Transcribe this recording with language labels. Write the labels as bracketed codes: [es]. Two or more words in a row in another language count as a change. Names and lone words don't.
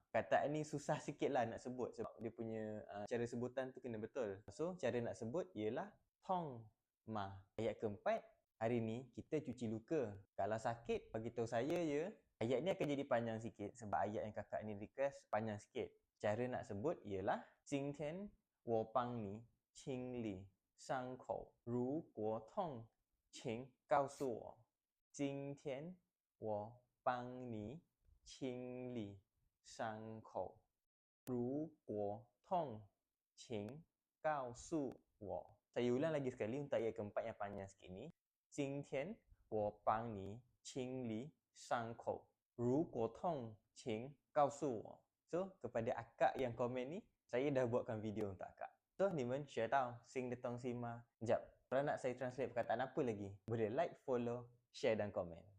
[ms] Perkataan ni susah sikit lah nak sebut sebab dia punya cara sebutan tu kena betul. So, cara nak sebut ialah [zh] 痛吗. [ms] Ayat keempat, hari ni kita cuci luka. Kalau sakit, bagi tahu saya je. Ayat ni akan jadi panjang sikit sebab ayat yang kakak ni request panjang sikit. Cara nak sebut ialah [zh] 今天我帮你清理伤口，如果痛，请告诉我。今天我帮你清理伤口，如果痛，请告诉我。 [ms] Saya ulang lagi sekali untuk ayat keempat yang panjang sikit ni. [zh] 今天我帮你清理伤口，如果痛，请告诉我。 [ms] So, kepada akak yang komen ni, saya dah buatkan video untuk akak. So, ni men share tau, sing detong sima. Sekejap, kalau nak saya translate perkataan apa lagi? Boleh like, follow, share dan komen.